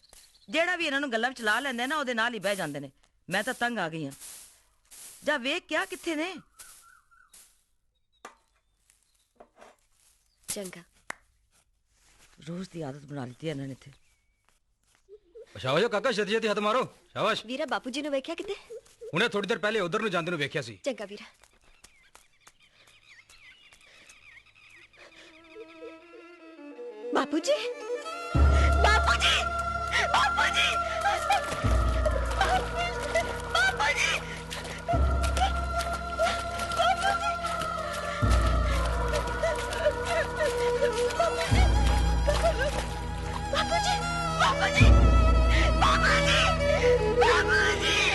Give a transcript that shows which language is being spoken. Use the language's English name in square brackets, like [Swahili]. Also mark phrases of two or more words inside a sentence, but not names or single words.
[Punjabi] ਜਿਹੜਾ ਵੀ ਇਹਨਾਂ ਨੂੰ ਗੱਲਾਂ ਵਿੱਚ ਲਾ ਲੈਂਦੇ ਨਾ ਉਹਦੇ ਨਾਲ ਹੀ ਬਹਿ ਜਾਂਦੇ ਨੇ। ਮੈਂ ਤਾਂ ਤੰਗ ਆ ਗਈ ਹਾਂ। ਜਾ ਵੇਖ ਕਿਆ ਕਿੱਥੇ ਨੇ। ਚੰਗਾ। ਰੋਜ਼ ਦੀ ਆਦਤ ਬਣਾ ਲਈ ਇਹਨਾਂ ਨੇ ਇੱਥੇ। ਸ਼ਾਬਾਸ਼ ਹੋ ਕਾਕਾ, ਛੇਤੀ ਛੇਤੀ ਹੱਥ ਮਾਰੋ। शाबाश। ਵੀਰਾ ਬਾਪੂ ਜੀ ਨੂੰ ਵੇਖਿਆ ਕਿਤੇ? [Hindi] उन्हें थोड़ी देर पहले उधर [Punjabi] ਨੂੰ ਜਾਂਦੇ ਨੂੰ ਵੇਖਿਆ ਸੀ। ਚੰਗਾ ਵੀਰਾ। ਬਾਪੂ ਜੀ, ਬਾਪੂ ਜੀ, ਬਾਪੂ ਜੀ, ਬਾਪੂ ਜੀ, ਬਾਪੂ ਜੀ, ਬਾਪੂ ਜੀ, ਬਾਪੂ ਜੀ, ਬਾਪੂ ਜੀ।